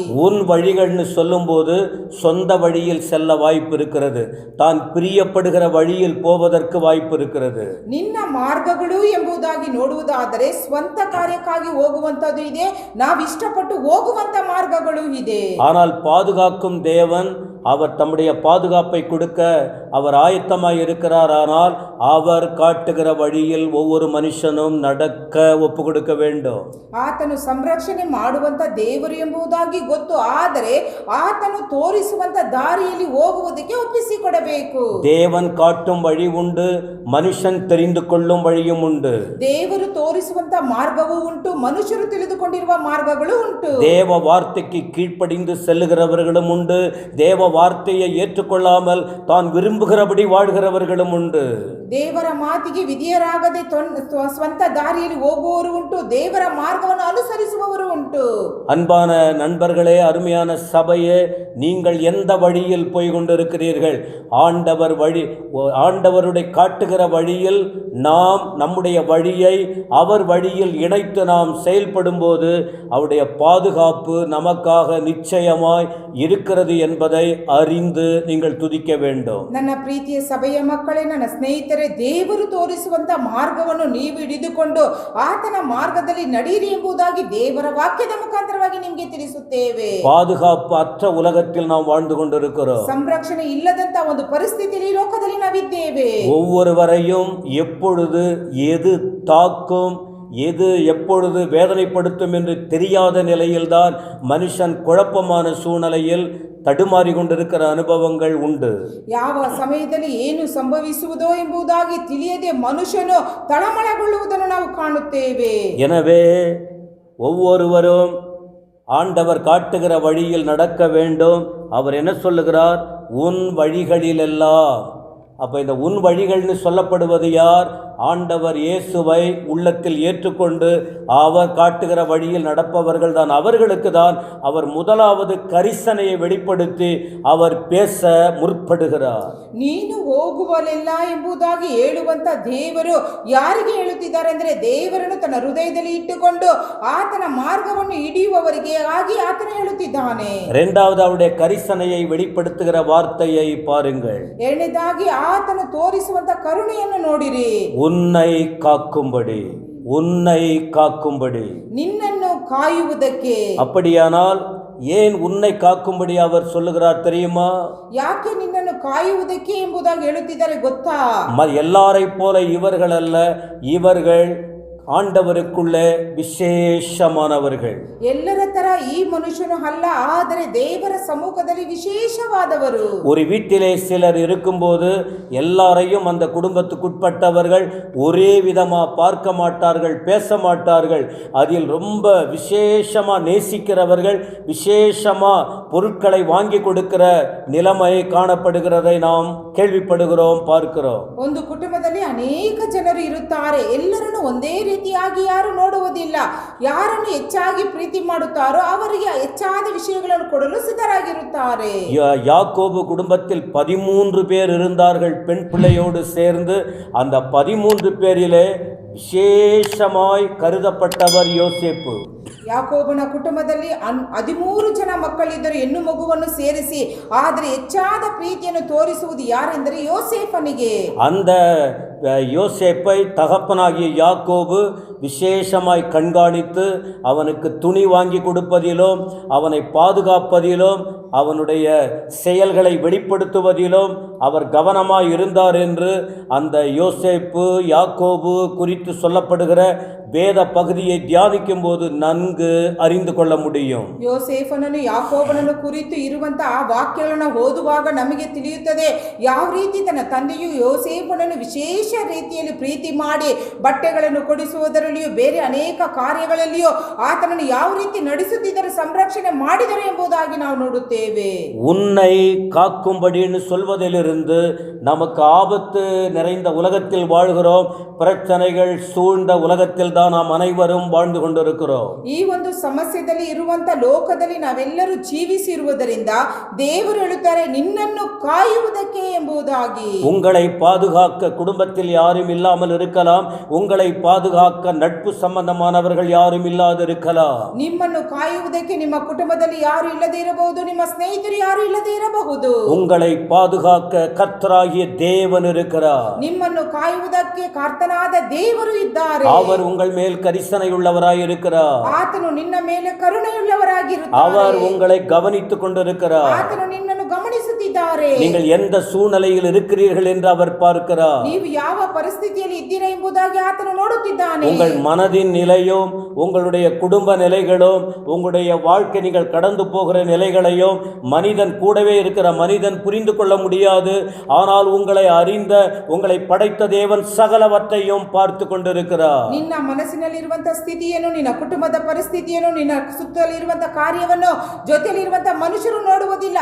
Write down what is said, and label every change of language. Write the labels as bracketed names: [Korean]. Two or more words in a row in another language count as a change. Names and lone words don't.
[Tamil] உன் வழிகள்னு சொல்லும்போது சொந்த வழியில் செல்ல வாய்ப்பு இருக்கிறது, தான் பிரியப்படுகிற வழியில் போவதற்கு வாய்ப்பு இருக்கிறது. [Kannada] ನಿನ್ನ ಮಾರ್ಗಗಳು ಎಂಬುದಾಗಿ ನೋಡುವುದಾದರೆ ಸ್ವಂತ ಕಾರ್ಯಕ್ಕಾಗಿ ಹೋಗುವಂತದ್ದು ಇದೆ, ನಾವು ಇಷ್ಟಪಟ್ಟು ಹೋಗುವಂತ ಮಾರ್ಗಗಳು ಇದೆ. [Tamil] ஆனால் பாதுகாக்கும் தேவன் அவர் தம்முடைய பாதுகாப்பை கொடுக்க அவர் ஆயத்தமாய் இருக்கிறார். ஆனால் அவர் காட்டுகிற வழியில் ஒவ்வொரு மனுஷனும் நடக்க ஒப்பு கொடுக்க வேண்டும். [Kannada] ಆತನು ಸಂರಕ್ಷಣೆ ಮಾಡುವಂತ ದೇವರು ಎಂಬುದಾಗಿ ಗೊತ್ತು, ಆದರೆ ಆತನು ತೋರಿಸುವಂತ ದಾರಿಯಲ್ಲಿ ಹೋಗುವುದಕ್ಕೆ ಒಪ್ಪಿಸಿಕೊಡಬೇಕು. [Tamil] தேவன் காட்டும் வழி உண்டு, மனுஷன் தெரிந்து கொள்ளும் வழியும் உண்டு. [Kannada] ದೇವರು ತೋರಿಸುವಂತ ಮಾರ್ಗವೂ ಉಂಟು, ಮನುಷ್ಯರು ತಿಳಿದುಕೊಂಡಿರುವ ಮಾರ್ಗಗಳು ಉಂಟು. [Tamil] தேவ வார்த்தைக்கு கீழ்ப்படிந்து செல்லுகிறவர்களும் உண்டு, தேவ வார்த்தையை ஏற்றுக்கொள்ளாமல் தான் விரும்புகிறபடி வாழ்கிறவர்களும் உண்டு. [Kannada] ದೇವರ ಮಾತಿಗೆ ವಿಧಿಯರಾಗದೆ ಸ್ವಂತ ದಾರಿಯಲ್ಲಿ ಹೋಗುವವರು ಉಂಟು, ದೇವರ ಮಾರ್ಗವನ್ನು ಅನುಸರಿಸುವವರು ಉಂಟು. [Tamil] அன்பான நண்பர்களே, அருமையான சபையே, நீங்கள் எந்த வழியில் போய் கொண்டிருக்கிறீர்கள்? ஆண்டவருடைய காட்டுகிற வழியில் நாம் நம்முடைய வழியை அவர் வழியில் இணைத்து நாம் செயல்படும் போது அவருடைய பாதுகாப்பு நமக்காக நிச்சயமாய் இருக்கிறது என்பதை அறிந்து நீங்கள் துதிக்க வேண்டும். [Kannada] ನನ್ನ ಪ್ರೀತಿಯ ಸಭೆಯ ಮಕ್ಕಳೇ, ನನ್ನ ಸ್ನೇಹಿತರೆ, ದೇವರು ತೋರಿಸುವಂತ ಮಾರ್ಗವನ್ನು ನೀವು ಹಿಡಿದುಕೊಂಡು ಆತನ ಮಾರ್ಗದಲ್ಲಿ ನಡೆಯಿರಿ ಎಂಬುದಾಗಿ ದೇವರ ವಾಕ್ಯದ ಮುಖಾಂತರವಾಗಿ ನಿಮಗೆ ತಿಳಿಸುತ್ತೇವೆ. [Tamil] பாதுகாப்பு அற்ற உலகத்தில் நாம் வாழ்ந்து கொண்டிருக்கிறோம். [Kannada] ಸಂರಕ್ಷಣೆ ಇಲ್ಲದಂತ ಒಂದು ಪರಿಸ್ಥಿತಿಯಲ್ಲಿ ಲೋಕದಲ್ಲಿ ನಾವಿದ್ದೇವೆ. [Tamil] ஒவ்வொருவரையும் எப்பொழுது எது தாக்கும், எது எப்பொழுது வேதனைப்படுத்தும் என்று தெரியாத நிலையில்தான் மனுஷன் குழப்பமான சூழ்நிலையில் தடுமாறி கொண்டிருக்கிற அனுபவங்கள் உண்டு. [Kannada] ಯಾವ ಸಮಯದಲ್ಲಿ ಏನು ಸಂಭವಿಸುವುದೋ ಎಂಬುದಾಗಿ ತಿಳಿಯದೆ ಮನುಷ್ಯನು ತಳಮಳಗೊಳ್ಳುವುದನ್ನು ನಾವು ಕಾಣುತ್ತೇವೆ. [Tamil] எனவே ஒவ்வொருவரும் ஆண்டவர் காட்டுகிற வழியில் நடக்க வேண்டும். அவர் என்ன சொல்லுகிறார்? உன் வழிகளிலெல்லாம். அப்போ இந்த உன் வழிகள்னு சொல்லப்படுவது யார்? ஆண்டவர் இயேசுவை உள்ளத்தில் ஏற்றுக்கொண்டு அவர் காட்டுகிற வழியில் நடப்பவர்கள் தான், அவர்களுக்கு தான் அவர் முதலாவது கரிசனையை வெளிப்படுத்தி அவர் பேச ಮುರ್ಪಡುகிறார். [Kannada] ನೀನು ಹೋಗುವಲ್ಲೆಲ್ಲ ಎಂಬುದಾಗಿ ಹೇಳುವಂತ ದೇವರು ಯಾರಿಗೆ ಹೇಳುತ್ತಿದ್ದಾರೆ ಅಂದರೆ ದೇವರನ್ನು ತನ್ನ ಹೃದಯದಲ್ಲಿ ಇಟ್ಟುಕೊಂಡು ಆತನ ಮಾರ್ಗವನ್ನು ಹಿಡಿಯುವವರಿಗೆ ಆಗಿ ಆತನು ಹೇಳುತ್ತಿದ್ದಾನೆ. [Tamil] இரண்டாவது அவருடைய கரிசனையை வெளிப்படுத்துகிற வார்த்தையை பாருங்கள். [Kannada] ಎರಡನೇದಾಗಿ ಆತನು ತೋರಿಸುವಂತ ಕರುಣೆಯನ್ನು ನೋಡಿರಿ. [Tamil] உன்னை காக்கும்படி, உன்னை காக்கும்படி, [Kannada] ನಿನ್ನನ್ನು ಕಾಯುವುದಕ್ಕೆ. [Tamil] அப்படியானால் ஏன் உன்னை காக்கும்படி அவர் சொல்லுகிறார் தெரியுமா? [Kannada] ಯಾಕೆ ನಿನ್ನನ್ನು ಕಾಯುವುದಕ್ಕೆ ಎಂಬುದಾಗಿ ಹೇಳುತ್ತಿದ್ದಾರೆ ಗೊತ್ತಾ? [Tamil] எல்லாரை போல இவர்கள் அல்ல, இவர்கள் ஆண்டவருக்குள்ளே விசேஷமானவர்கள். [Kannada] ಎಲ್ಲರ ತರ ಈ ಮನುಷ್ಯನು ಅಲ್ಲ, ಆದರೆ ದೇವರ ಸಮ್ಮುಖದಲ್ಲಿ ವಿಶೇಷವಾದವರು. [Tamil] ஒரு வீட்டிலே சிலர் இருக்கும்போது எல்லாரையும் அந்த குடும்பத்துக்குட்பட்டவர்கள் ஒரே விதமா பார்க்க மாட்டார்கள், பேச மாட்டார்கள். அதில் ரொம்ப விசேஷமா நேசிக்கிறவர்கள், விசேஷமா பொருட்களை வாங்கி கொடுக்கிற நிலைமை காணப்படுகிறதை நாம் கேள்விப்படுகிறோம், பார்க்கிறோம். [Kannada] ಒಂದು ಕುಟುಂಬದಲ್ಲಿ ಅನೇಕ ಜನರು ಇರುತ್ತಾರೆ. ಎಲ್ಲರನ್ನು ಒಂದೇ ರೀತಿಯಾಗಿ ಯಾರು ನೋಡುವುದಿಲ್ಲ. ಯಾರನ್ನು ಹೆಚ್ಚಾಗಿ ಪ್ರೀತಿ ಮಾಡುತ್ತಾರೋ ಅವರಿಗೆ ಹೆಚ್ಚಾದ ವಿಷಯಗಳನ್ನು ಕೊಡಲು ಸಿದ್ಧರಾಗಿರುತ್ತಾರೆ. [Tamil] யாக்கோபு குடும்பத்தில் 13 பேர் இருந்தார்கள் பெண் பிள்ளையோடு சேர்ந்து. அந்த 13 பேரிலே விசேஷமாய் கருதப்பட்டவர் யோசேப்பு. [Kannada] ಯಾಕೋಬನ ಕುಟುಂಬದಲ್ಲಿ 13 ಜನ ಮಕ್ಕಳಿದ್ದರು, ಹೆಣ್ಣು ಮಗುವನ್ನು ಸೇರಿಸಿ. ಆದರೆ ಹೆಚ್ಚಾದ ಪ್ರೀತಿಯನ್ನು ತೋರಿಸುವುದು ಯಾರೆಂದರೆ யோசேப்பನಿಗೆ. [Tamil] அந்த யோசேப்பை தகப்பனாகிய யாக்கோபு விசேஷமாய் கண்காணித்து அவனுக்கு துணி வாங்கி கொடுப்பதிலும், அவனை பாதுகாப்பதிலும், அவனுடைய செயல்களை வெளிப்படுத்துவதிலும் அவர் கவனமாய் இருந்தார் என்று அந்த யோசேப்பு யாக்கோபு குறித்து சொல்லப்படுகிற வேத பகுதியை தியானிக்கும் போது நன்கு அறிந்து கொள்ள முடியும். [Kannada] ಯೋಸೇಫನನ್ನು ಯಾಕೋಬನನ್ನು ಕುರಿತು ಇರುವಂತಹ ಆ ವಾಕ್ಯಗಳನ್ನು ಓದುವಾಗ ನಮಗೆ ತಿಳಿಯುತ್ತದೆ ಯಾವ ರೀತಿ ತನ್ನ ತಂದೆಯು ಯೋಸೇಫನನ್ನು ವಿಶೇಷ ರೀತಿಯಲ್ಲಿ ಪ್ರೀತಿ ಮಾಡಿ ಬಟ್ಟೆಗಳನ್ನು ಕೊಡಿಸುವುದರಲ್ಲಿಯೂ ಬೇರೆ ಅನೇಕ ಕಾರ್ಯಗಳಲ್ಲಿಯೂ ಆತನನ್ನು ಯಾವ ರೀತಿ ನಡೆಸುತ್ತಿದ್ದರು, ಸಂರಕ್ಷಣೆ ಮಾಡಿದರು ಎಂಬುದಾಗಿ ನಾವು ನೋಡುತ್ತೇವೆ. [Tamil] உன்னை காக்கும்படின்னு சொல்வதிலிருந்து நமக்கு ஆபத்து நிறைந்த உலகத்தில் வாழ்கிறோம், பிரச்சனைகள் சூழ்ந்த உலகத்தில் தான் நாம் அனைவரும் வாழ்ந்து கொண்டிருக்கிறோம். [Kannada] ಈ ಒಂದು ಸಮಸ್ಯೆಯಲ್ಲಿ ಇರುವಂತ ಲೋಕದಲ್ಲಿ ನಾವೆಲ್ಲರೂ ಜೀವಿಸಿರುವುದರಿಂದ ದೇವರು ಹೇಳುತ್ತಾರೆ ನಿನ್ನನ್ನು ಕಾಯುವುದಕ್ಕೆ ಎಂಬುದಾಗಿ. [Tamil] உங்களை பாதுகாக்க குடும்பத்தில் யாரும் இல்லாமல் இருக்கலாம், உங்களை பாதுகாக்க நட்பு சம்பந்தமானவர்கள் யாரும் இல்லாது இருக்கலாம். [Kannada] ನಿಮ್ಮನ್ನು ಕಾಯುವುದಕ್ಕೆ ನಿಮ್ಮ ಕುಟುಂಬದಲ್ಲಿ ಯಾರು ಇಲ್ಲದೆ ಇರಬಹುದು, ನಿಮ್ಮ ಸ್ನೇಹಿತರು ಯಾರು ಇಲ್ಲದೆ ಇರಬಹುದು. [Tamil] உங்களை பாதுகாக்க கர்த்தராகிய தேவன் இருக்கிறார். [Kannada] ನಿಮ್ಮನ್ನು ಕಾಯುವುದಕ್ಕೆ ಕರ್ತನಾದ ದೇವರು ಇದ್ದಾರೆ. [Tamil] அவர் உங்கள் மேல் கரிசனை உள்ளவராய் இருக்கிறார். [Kannada] ಆತನು ನಿನ್ನ ಮೇಲೆ ಕರುಣೆಯುಳ್ಳವರಾಗಿರುತ್ತಾರೆ. [Tamil] அவர் உங்களை கவனித்துக் கொண்டிருக்கிறார். [Kannada] ಆತನು ನಿನ್ನನ್ನು ಗಮನಿಸುತ್ತಿದ್ದಾರೆ. [Tamil] நீங்கள் எந்த சூழ்நிலையில் இருக்கிறீர்கள் என்று அவர் பார்க்கிறார். [Kannada] ನೀವು ಯಾವ ಪರಿಸ್ಥಿತಿಯಲ್ಲಿ ಇದ್ದೀರಾ ಎಂಬುದಾಗಿ ಆತನು ನೋಡುತ್ತಿದ್ದಾನೆ. [Tamil] உங்கள் மனதின் நிலையும், உங்களுடைய குடும்ப நிலைகளும், உங்களுடைய வாழ்க்கை நீங்கள் கடந்து போகிற நிலைகளையும் மனிதன் கூடவே இருக்கிற மனிதன் புரிந்து கொள்ள முடியாது. ஆனால் உங்களை அறிந்த, உங்களை படைத்த தேவன் சகலவற்றையும் பார்த்து கொண்டிருக்கிறார். [Kannada] ನಿನ್ನ ಮನಸ್ಸಿನಲ್ಲಿರುವಂತಹ ಸ್ಥಿತಿಯನ್ನು, ನಿನ್ನ ಕುಟುಂಬದ ಪರಿಸ್ಥಿತಿಯನ್ನು, ನಿನ್ನ ಸುತ್ತಲಿರುವಂತಹ ಕಾರ್ಯವನ್ನು ಜೊತೆಯಲ್ಲಿರುವಂತಹ ಮನುಷ್ಯರು ನೋಡುವುದಿಲ್ಲ.